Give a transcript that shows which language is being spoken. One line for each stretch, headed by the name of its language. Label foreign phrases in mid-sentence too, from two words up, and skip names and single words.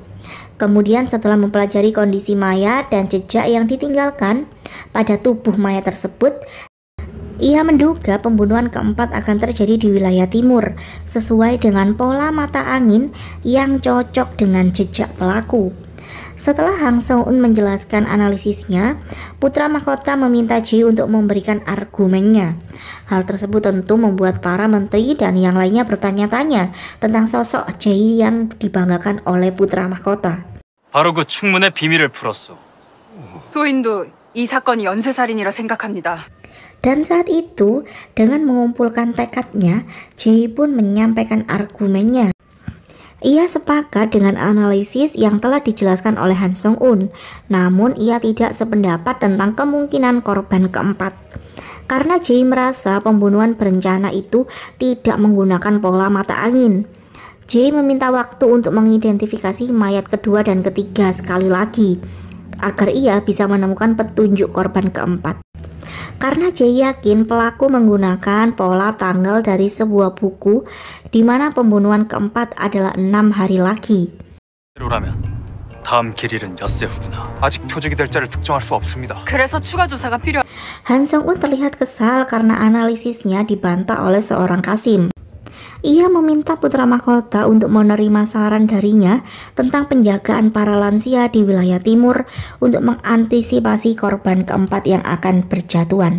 Indonesian: Kemudian setelah mempelajari kondisi mayat dan jejak yang ditinggalkan pada tubuh mayat tersebut, ia menduga pembunuhan keempat akan terjadi di wilayah timur, sesuai dengan pola mata angin yang cocok dengan jejak pelaku. Setelah Han Song-un menjelaskan analisisnya, putra mahkota meminta Jae untuk memberikan argumennya. Hal tersebut tentu membuat para menteri dan yang lainnya bertanya-tanya tentang sosok Jae yang dibanggakan oleh putra mahkota.
Korean: 바로 그 충문의 비밀을 풀었소. 소인도 이 사건이 연쇄살인이라 생각합니다.
Indonesian: Dan saat itu, dengan mengumpulkan tekadnya, Jae pun menyampaikan argumennya. Ia sepakat dengan analisis yang telah dijelaskan oleh Han Song-un, namun ia tidak sependapat tentang kemungkinan korban keempat. Karena Jae merasa pembunuhan berencana itu tidak menggunakan pola mata angin. Jae meminta waktu untuk mengidentifikasi mayat kedua dan ketiga sekali lagi, agar ia bisa menemukan petunjuk korban keempat. Karena Jae yakin pelaku menggunakan pola tanggal dari sebuah buku di mana pembunuhan keempat adalah 6 hari lagi.
Korean: 대로라면 다음 길일은 엿새 후구나. 아직 표적이 될 자를 특정할 수 없습니다. 그래서 추가 조사가 필요.
Indonesian: Han Song-un terlihat kesal karena analisisnya dibantah oleh seorang Qasim. Ia meminta putra mahkota untuk menerima saran darinya tentang penjagaan para lansia di wilayah timur untuk mengantisipasi korban keempat yang akan berjatuhan.